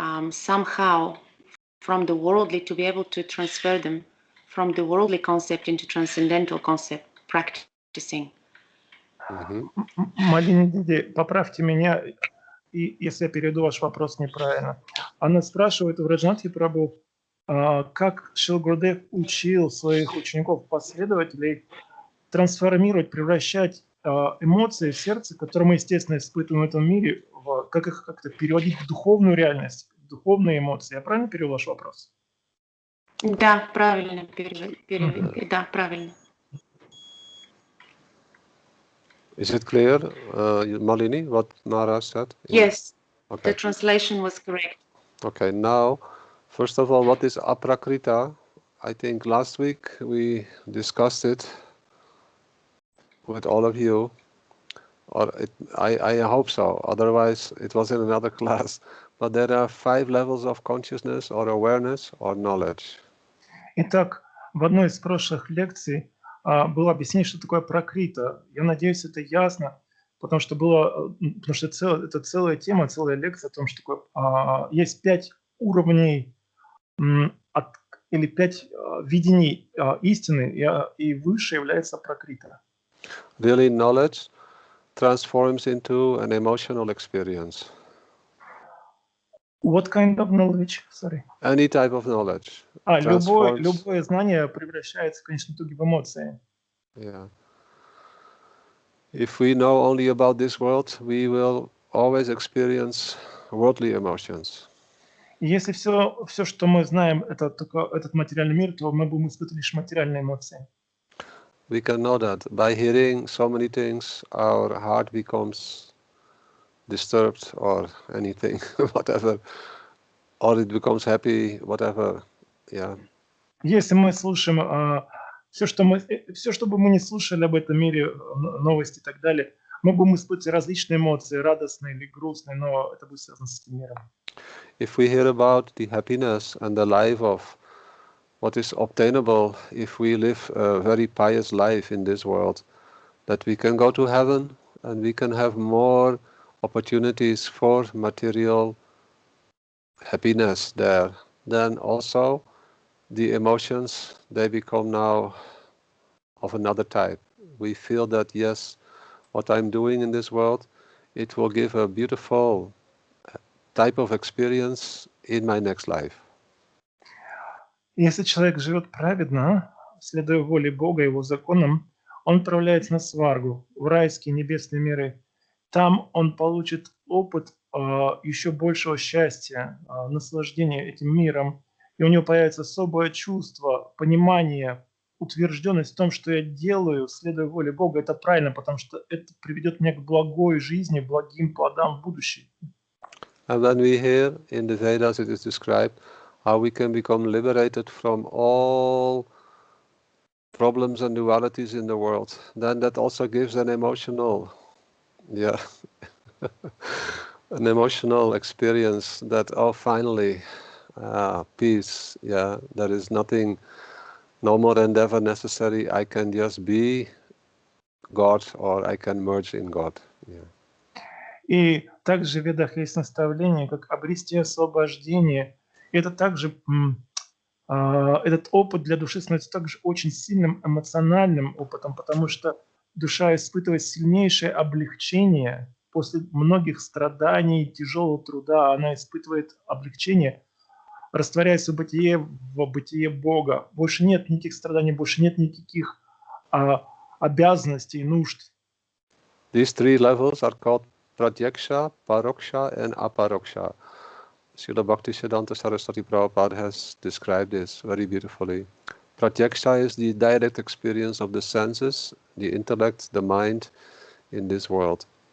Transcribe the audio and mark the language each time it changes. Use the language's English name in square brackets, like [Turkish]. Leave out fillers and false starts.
[English] Somehow from the worldly, to be able to transfer them from the worldly concept into transcendental concept, practicing. [Russian] Малини Диди, поправьте меня, если я переведу ваш вопрос неправильно. Она спрашивает у Враджанатхи Прабху, как Шрила Гурудев учил своих учеников, последователей трансформировать, превращать эмоции в сердце, которые мы, естественно, испытываем в этом мире, как их как-то переводить в духовную реальность, в духовные эмоции. Я правильно перевел ваш вопрос? Да, правильно. Да, правильно. [English] Is it clear, Malini, what Maharaj said? Yes, okay. The translation was correct. Okay, now, first of all, what is aprakrita? I think last week we discussed it with all of you, or I hope so, otherwise it was in another class. But there are 5 levels of consciousness or awareness or knowledge. [Russian] Итак, в одной из прошлых лекций было объяснение, что такое пракрита. Я надеюсь, это ясно, потому что это целая тема, целая лекция о том, что такое, есть 5 уровней или 5 видений истины, и выше является пракрита. [English] Really, knowledge transforms into an emotional experience. What kind of knowledge? Sorry. Any type of knowledge. [Russian] Любое знание превращается в конечном итоге в эмоции. [English] Yeah. If we know only about this world, we will always experience worldly emotions. [Russian] Если все, что мы знаем, это только этот материальный мир, то мы будем испытывать лишь материальные эмоции. [English] We can know that by hearing so many things, our heart becomes disturbed or anything, whatever, or it becomes happy, whatever. Yeah. [Russian] Если мы слушаем все, что бы мы не слушали об этом мире, новости и так далее, мы будем испытывать различные эмоции, радостные или грустные, но это будет связано с этим миром. [English] If we hear about the happiness and the life of what is obtainable if we live a very pious life in this world, that we can go to heaven and we can have more opportunities for material happiness there, then also the emotions, they become now of another type. We feel that, yes, what I'm doing in this world, it will give a beautiful type of experience in my next life. [Russian] Если человек живет праведно, следуя воле Бога, Его законам, он отправляется на сваргу, в райские небесные миры. Там он получит опыт еще большего счастья, наслаждения этим миром, и у него появится особое чувство, понимание, утвержденность в том, что я делаю, следуя воле Бога, это правильно, потому что это приведет меня к благой жизни, благим плодам в будущем. [English] And when we hear in the Vedas it is described how we can become liberated from all problems and dualities in the world, then that also gives an emotional, an emotional experience that, oh, finally, peace, there is nothing, no more endeavor necessary, I can just be God or I can merge in God. Yeah. [Russian] И также в Ведах есть наставление, как обрести освобождение. И это также, этот опыт для души становится также очень сильным эмоциональным опытом, потому что душа испытывает сильнейшее облегчение после многих страданий, тяжелого труда. Она испытывает облегчение, растворяясь в бытие Бога. Больше нет никаких страданий, больше нет никаких обязанностей, нужд. [English] These three levels are called Pratyaksha, Paroksha and Aparoksha. Srila Bhaktisiddhanta Saraswati Prabhupada has described this very beautifully. Pratyaksha is the direct experience of the senses, the intellect, the mind in this world.